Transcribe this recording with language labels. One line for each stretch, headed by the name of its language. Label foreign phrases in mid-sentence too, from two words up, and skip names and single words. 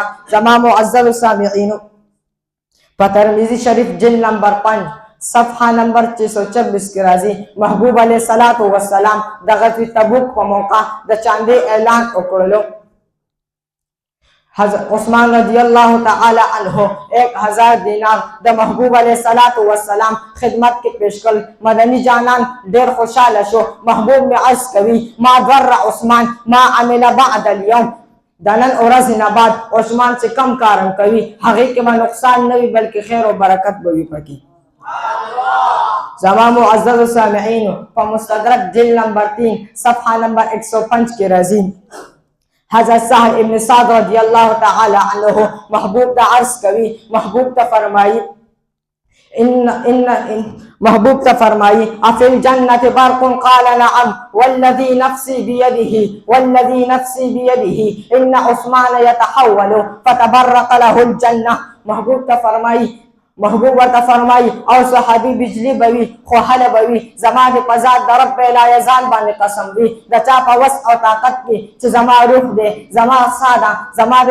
Pashto: زما معزز سامعینو، په ترمذی شریف جلد نمبر 5 صفحه نمبر 626 کې راځي: محبوب
Arabic: علیہ الصلوۃ والسلام
Pashto: د غزوه تبوک په موقع د چاندې اعلان وکړلو. حضرت عثمان
Arabic: رضی اللہ تعالی عنہ
Pashto: 1000 دینار د محبوب
Arabic: علیہ الصلوۃ والسلام
Pashto: خدمت کې پیش کړ. مدنی جانان ډیر خوشاله شو. محبوب می عرض کوي:
Arabic: ما ضر عثمان ما عمل بعد اليوم.
Pashto: د نن ورځې نه بعد عثمان چې کم کارم کوي هغې کې به نقصان نه وي بلکې خیر او برکت به وي پکې. زما معزز سامعینو، په مستدرک جلد نمبر 3 صفحه نمبر 105 کې راځي: حضرت سهل ابن سعد
Arabic: رضی اللہ تعالی عنہ
Pashto: محبوب تا عرض کوي، محبوب تا فرمائی محبوب تا فرمائی:
Arabic: افی الجنت برق؟ قال نعم والذی نفسی بیده والذی نفسی بیده ان عثمان یتحول فتبرق له الجنہ.
Pashto: محبوب تا فرمائی محبوب ورته فرمایي او صحابي بجلی به وي خو هله به وي زما د په ذات د
Arabic: رب لایزال
Pashto: باندې قسم وي د چا په وس او طاقت کې چې زما روح دی زما ساه ده زما د